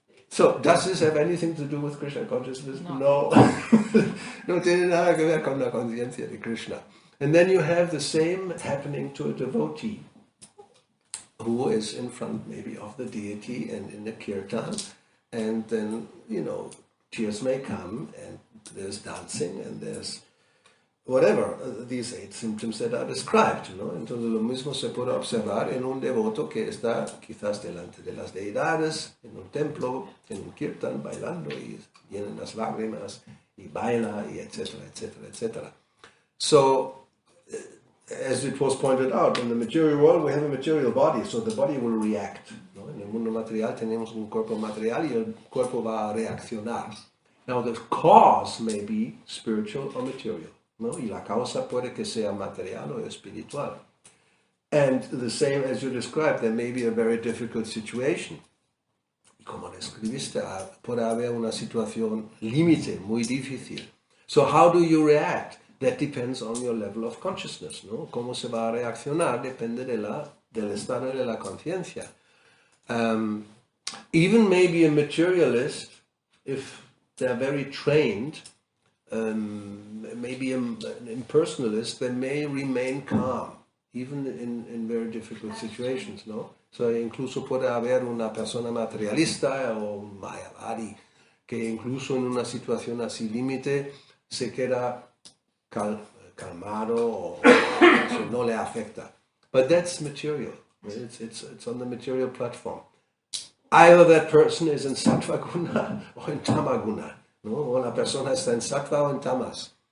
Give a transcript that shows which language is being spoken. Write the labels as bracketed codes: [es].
[en] So, does this have anything to do with Krishna consciousness? No. [es] No tiene nada que ver con la conciencia de Krishna. [en] And then you have the same happening to a devotee who is in front maybe of the deity and in the kirtan, and then, tears may come and there's dancing and there's whatever, these 8 symptoms that are described, ¿no? [es] Entonces lo mismo se puede observar en un devoto que está quizás delante de las deidades, en un templo, en un kirtan, bailando y vienen las lágrimas y baila y etcétera, etcétera, etcétera. [en] So, as it was pointed out, in the material world we have a material body, so the body will react, ¿no? [es] En el mundo material tenemos un cuerpo material y el cuerpo va a reaccionar. [en] Now the cause may be spiritual or material, ¿no? [es] Y la causa puede que sea material o espiritual. [en] And the same as you described, there may be a very difficult situation. [es] Y como describiste, puede haber una situación límite, muy difícil. [en] So how do you react? That depends on your level of consciousness, ¿no? [es] Cómo se va a reaccionar depende del estado de la conciencia. [en] Even maybe a materialist, if they're very trained, maybe an impersonalist, they may remain calm, even in very difficult situations, ¿no? [es] So, incluso puede haber una persona materialista o un mayavadi que incluso en una situación así límite se queda calmado o no le afecta. [en] But that's material. It's on the material platform. Either that person is in sattva guna or in tama guna. No? [es] O la persona está en sattva o en tamas.